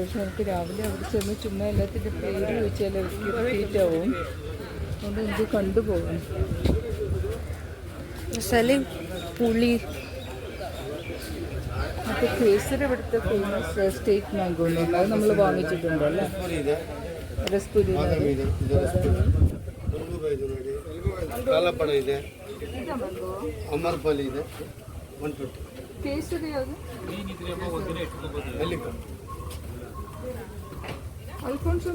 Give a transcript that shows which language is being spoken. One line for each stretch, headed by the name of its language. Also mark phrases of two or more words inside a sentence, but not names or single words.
Malayalam: പക്ഷെ നമുക്ക് രാവിലെ അവിടെ ചെന്ന് ചുമ്മാ എല്ലാത്തിൻ്റെ പേര് ചോദിച്ചാൽ അവർക്ക് റിപ്പീറ്റ് ആവും. അതുകൊണ്ട് എനിക്ക് കണ്ടുപോകണം. പുളി. അപ്പോൾ കേസരി ഇവിടുത്തെ ഫേമസ് സ്റ്റേറ്റ് മാംഗോ ഉണ്ട്, അത് നമ്മൾ വാങ്ങിച്ചിട്ടുണ്ടല്ലേ.
Kannada: ರಸಪುರಿ ಕಾಲಪಡ ಇದೆ, ಅಮರ್ಪಲ್ ಇದೆ, 150. ಕೇಸರಿ ಯಾವುದು? ಅಲ್ಫೋನ್ಸೋ